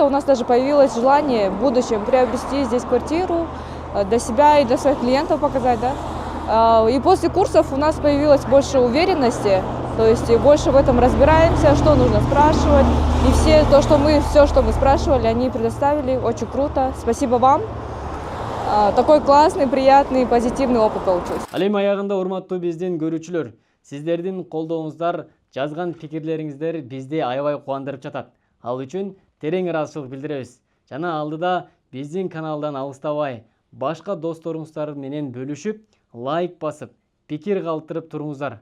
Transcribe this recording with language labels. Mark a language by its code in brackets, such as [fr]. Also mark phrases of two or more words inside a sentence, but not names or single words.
[ru] У нас даже появилось желание в будущем приобрести здесь квартиру для себя и для своих клиентов показать, да. И после курсов у нас появилось больше уверенности, то есть больше в этом разбираемся, что нужно спрашивать. И все, что мы спрашивали, они предоставили. Очень круто. Спасибо вам. Такой классный, приятный, позитивный опыт получился. [ky] Ал эми аягында урматтуу биздин көрүүчүлөр, сиздердин колдооңуздар, жазган пикирлериңиздер бизди аябай кубандырып жатат. Ал үчүн терең ыраазычылык билдиребиз. Жана алдыда биздин каналдан алыстабай, башка досторуңуздар менен бөлүшүп, лайк басып, пикир калтырып туруңуздар.